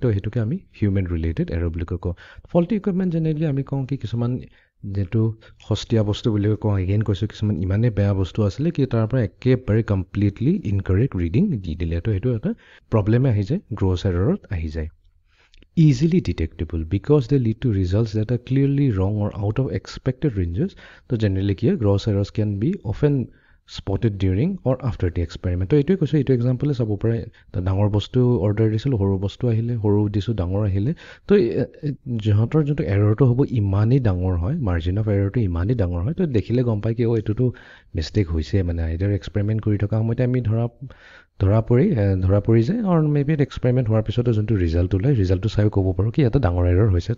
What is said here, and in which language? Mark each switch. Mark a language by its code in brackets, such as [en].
[as] তো সেইটোকে আমি [en] human related error [as] বুলি কওঁ। [en] faulty equipment generally [as] আমি কওঁ কি কিছুমান যিটো সস্তীয়া বস্তু বুলি কওঁ, এগেইন কৈছোঁ, কিছুমান ইমানেই বেয়া বস্তু আছিলে কি তাৰ পৰা একেবাৰে [en] completely incorrect reading [as] দি দিলে। তো সেইটো এটা প্ৰব্লেমে আহি যায়, গ্ৰছ এৰৰত আহি যায়। [en] Easily detectable because they lead to results that are clearly wrong or out of expected ranges. So generally here, gross errors can be often spotted during or after the experiment. [as] তো এইটোৱে কৈছোঁ, এইটো এক্সাম্পলে চাব পাৰে, ডাঙৰ বস্তু অৰ্ডাৰ দিছিলোঁ, সৰু বস্তু আহিলে, সৰু দিছোঁ, ডাঙৰ আহিলে। তো সিহঁতৰ যোনটো এৰৰটো হ'ব ইমানেই ডাঙৰ হয়, [en] margin of এৰৰটো [as] ইমানেই ডাঙৰ হয়, তো দেখিলে গম পায় কি এইটোতো মিষ্টেক হৈছে, মানে আইদাৰ এক্সপেৰিমেণ্ট কৰি থকা সময়তে আমি ধৰা পৰি যায়, আৰু মেবি এক্সপেৰিমেণ্ট হোৱাৰ পিছতো যোনটো ৰিজাল্ট ওলায়, ৰিজাল্টটো চাইও ক'ব পাৰোঁ কি এটা ডাঙৰ এৰৰ হৈছে।